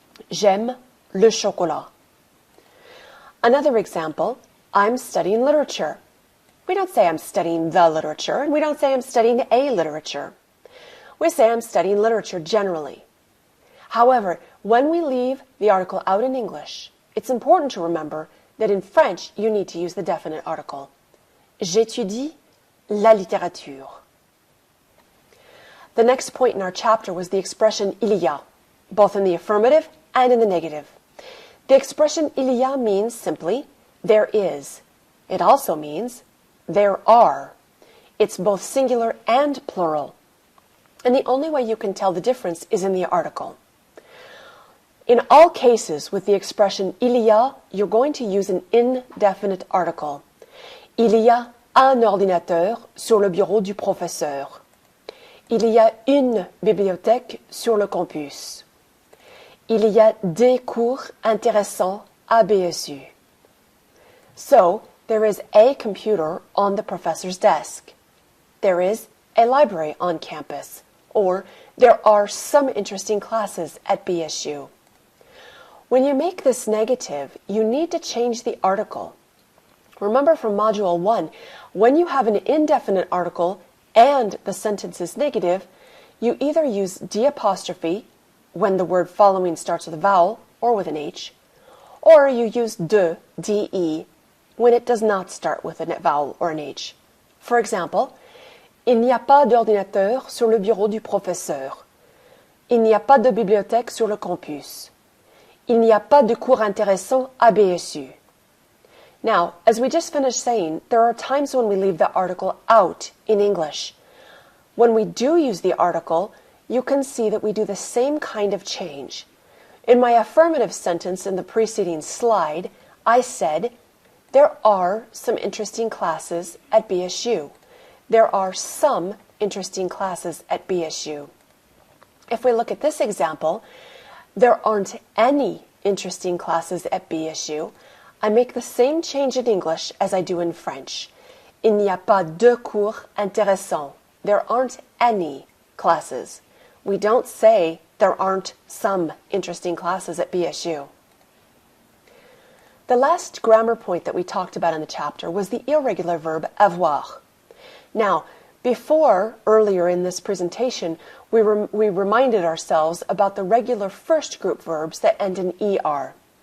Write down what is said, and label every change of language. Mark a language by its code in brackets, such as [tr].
[fr] J'aime le chocolat. [en] Another example, I'm studying literature. We don't say I'm studying the literature, and we don't say I'm studying a literature. We say I'm studying literature generally. However, when we leave the article out in English, it's important to remember that in French, you need to use the definite article. [fr] J'étudie la littérature. [en] The next point in our chapter was the expression il y a, both in the affirmative and in the negative. The expression il y a means simply there is. It also means there are. It's both singular and plural. And the only way you can tell the difference is in the article. In all cases with the expression il y a, you're going to use an indefinite article. [fr] Il y a un ordinateur sur le bureau du professeur. Il y a une bibliothèque sur le campus. Il y a des cours intéressants à BSU. [en] So, there is a computer on the professor's desk. There is a library on campus. Or, there are some interesting classes at BSU. When you make this negative, you need to change the article. Remember from Module 1, when you have an indefinite article and the sentence is negative, you either use D apostrophe when the word following starts with a vowel or with an H, or you use de, D-E, when it does not start with a vowel or an H. [fr] For example, il n'y a pas d'ordinateur sur le bureau du professeur. Il n'y a pas de bibliothèque sur le campus. Il n'y a pas de cours intéressants à BSU. [en] Now, as we just finished saying, there are times when we leave the article out in English. When we do use the article, you can see that we do the same kind of change. In my affirmative sentence in the preceding slide, I said, there are some interesting classes at BSU. There are some interesting classes at BSU. If we look at this example, there aren't any interesting classes at BSU. I make the same change in English as I do in French. [fr] Il n'y a pas de cours intéressants. [en] There aren't any classes. We don't say there aren't some interesting classes at BSU. The last grammar point that we talked about in the chapter was the irregular verb avoir. Now, earlier in this presentation, we reminded ourselves about the regular first group verbs that end in er.